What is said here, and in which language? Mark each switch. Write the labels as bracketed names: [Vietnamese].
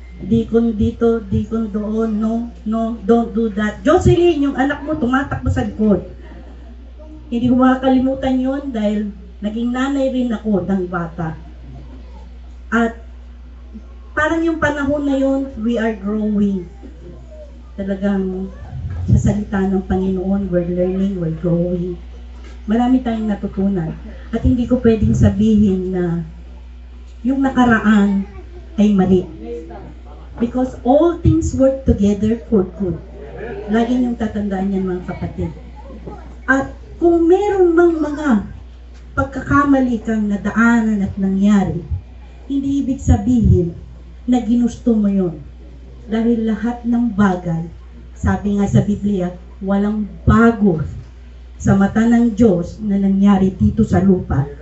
[Filipino] Dikon dito, dikon doon, [English] no, don't do that. [Filipino] Jocelyn, yung anak mo tumatakbo sa likod. Hindi ko makakalimutan yun dahil naging nanay rin ako ng bata. At parang yung panahon na yun, [English] we are growing. [Filipino] Talagang sa salita ng Panginoon, [English] we're learning, we're growing. [Filipino] Marami tayong natutunan. At hindi ko pwedeng sabihin na yung nakaraan ay mali. [English] Because all things work together for good. [Filipino] Lagi niyong tatandaan yan, mga kapatid. At kung meron mang mga pagkakamali kang nadaanan at nangyari, hindi ibig sabihin na ginusto mo yun. Dahil lahat ng bagay, sabi nga sa Biblia, walang bago sa mata ng Diyos na nangyari dito sa lupa.